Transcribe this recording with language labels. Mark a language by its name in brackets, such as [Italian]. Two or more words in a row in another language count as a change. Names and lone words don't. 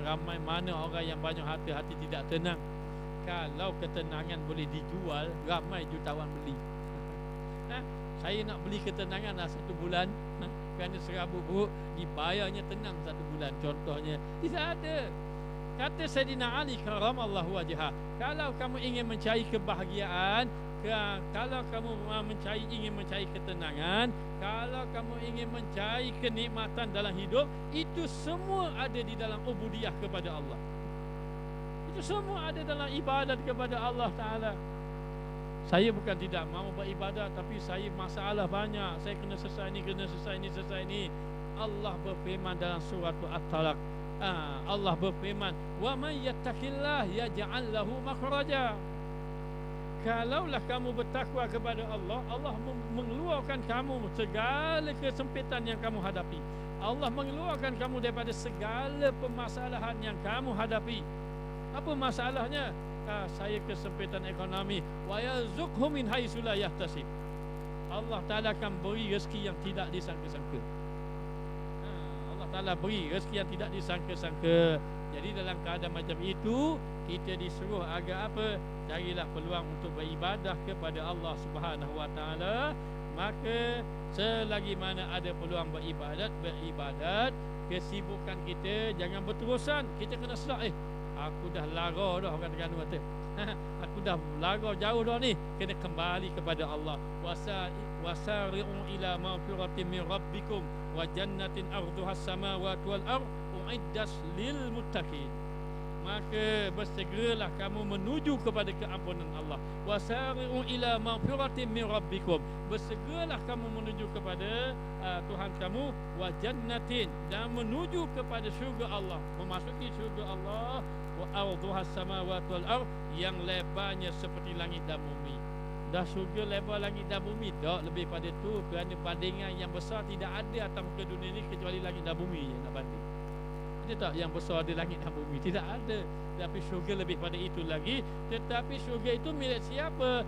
[Malay] Ramai mana orang yang banyak harta, hati tidak tenang. Kalau ketenangan boleh dijual, ramai jutawan beli. Saya nak beli ketenangan 1 bulan, kerana serabut buruk, dibayarnya tenang 1 bulan. Contohnya, tidak ada. Kata Sayyidina Ali [Arabic] كرم الله وجهه, [Malay] kalau kamu ingin mencari kebahagiaan, kalau kamu ingin mencari ketenangan, kalau kamu ingin mencari kenikmatan dalam hidup, itu semua ada di dalam ubudiyah kepada Allah. Itu semua ada dalam ibadat kepada [Arabic] الله تعالى. [Malay] Saya bukan tidak mahu beribadat, tapi saya masalah banyak. Saya kena selesai ni. Allah berfirman dalam surah At-Talaq. Allah berfirman, [Arabic] "ومن يتق الله يجعل له مخرجا." [Malay] Kalaulah kamu bertakwa kepada Allah, Allah mengeluarkan kamu segala kesempitan yang kamu hadapi. Allah mengeluarkan kamu daripada segala permasalahan yang kamu hadapi. Apa masalahnya? Saya kesempitan ekonomi. [Arabic] ويرزقه من حيث لا يحتسب. الله تعالى [Malay] akan beri rezeki yang tidak disangka-sangka. [Arabic] الله تعالى [Malay] beri rezeki yang tidak disangka-sangka. Jadi dalam keadaan macam itu, kita disuruh agar apa? Carilah peluang untuk beribadah kepada [Arabic] الله سبحانه وتعالى. [Malay] Maka selagi mana ada peluang beribadat, kesibukan kita jangan berterusan. Kita kena sedar, aku dah lara dah, orang Terengganu kata. Aku dah lara jauh dah ni. Kena kembali kepada Allah. [Arabic] وسارعوا إلى مغفرة من ربكم وجنة عرضها السماوات والأرض أعدت للمتقين. [Malay] Maka bersegeralah kamu menuju kepada keampunan Allah. [Arabic] وسارعوا إلى مغفرة من ربكم. [Malay] Bersegeralah kamu menuju kepada Tuhan kamu, [Arabic] وجنة, [Malay] dan menuju kepada syurga Allah, memasuki syurga Allah, [Arabic] وعرضها السماوات والأرض, [Malay] yang lebarnya seperti langit dan bumi. Dah syurga lebar langit dan bumi, tak lebih pada tu, kerana bandingan yang besar tidak ada atas muka dunia ni kecuali langit dan bumi je nak banding. Ada tak yang besar ada langit dan bumi? Tidak ada. Tapi syurga lebih pada itu lagi. Tetapi syurga itu milik siapa?